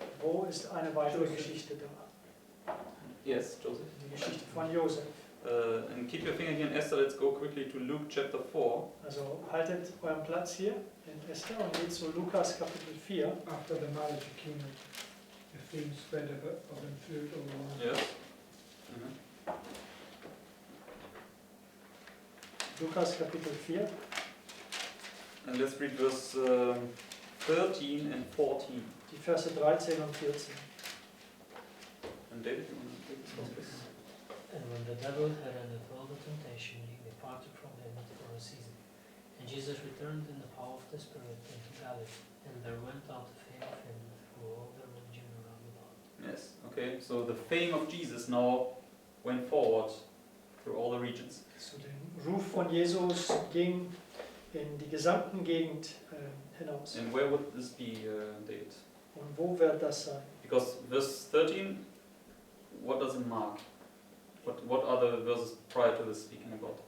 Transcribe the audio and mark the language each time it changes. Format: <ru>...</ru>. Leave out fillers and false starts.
<de>Wo ist eine weitere Geschichte da?</de> <en>Yes, Joseph.</en> <de>Die Geschichte von Josef.</de> <en>And keep your finger here in Esther. Let's go quickly to Luke chapter 4.</en> <de>Also haltet euren Platz hier in Esther und geht zu Lukas Kapitel 4.</de> <en>After the marriage of King, the fame spread of him through all the land. Yes.</en> <de>Lukas Kapitel 4.</de> <en>And let's read verse 13 and 14.</en> <de>Die Verse 13 und 14.</de> <en>And David, you want to take this one, please? And when the devil had ended all the temptation, he departed from him for a season. And Jesus returned in the power of the Spirit into Galilee, and there went out the fame of him through all the region around about. Yes, okay. So the fame of Jesus now went forward through all the regions.</en> <de>So der Ruf von Jesus ging in die gesamten Gegend hinaus.</de> <en>And where would this be, David?</en> <de>Und wo wird das sein?</de> <en>Because verse 13, what does it mark? What are the verses prior to this speaking about?</en>